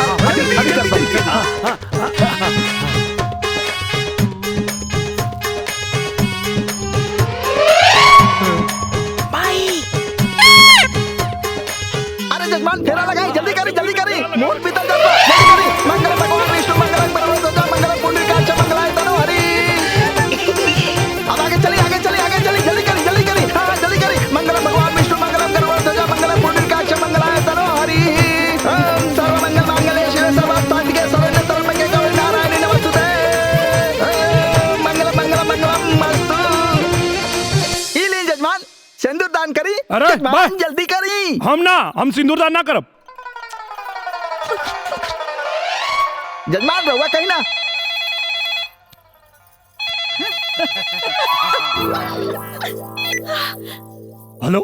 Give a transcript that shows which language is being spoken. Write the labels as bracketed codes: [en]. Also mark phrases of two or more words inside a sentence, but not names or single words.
[bho] जल्दी जल्दी। हाँ हाँ हाँ। भाई अरे जजमान फेरा लगाई, जल्दी करी मोर पीतल जाता, जल्दी करी। [sa] मंगल भगवान विष्णु मंगलम परमोदजा मंगलम पुंडरीकाक्ष मंगलाय तनो हरि। [bho] अब आगे चली जल्दी करी। हाँ जल्दी करी। [sa] मंगलम भगवान विष्णु मंगलम परमोदजा मंगलम पुंडरीकाक्ष मंगलाय तनो हरि। ओम सर्वमंगल मांगल्ये शिवे सर्वार्थसाधिके शरण्ये त्र्यंबके गौरी नारायणी नमोस्तुते। मंगलम अस्तु। [bho] ई लीन जजमान सिंदूर दान करी। अरे, जजमान जल्दी करी। हम सिंदूर दान ना करब। जजमान रहुआ कहीं ना। हेलो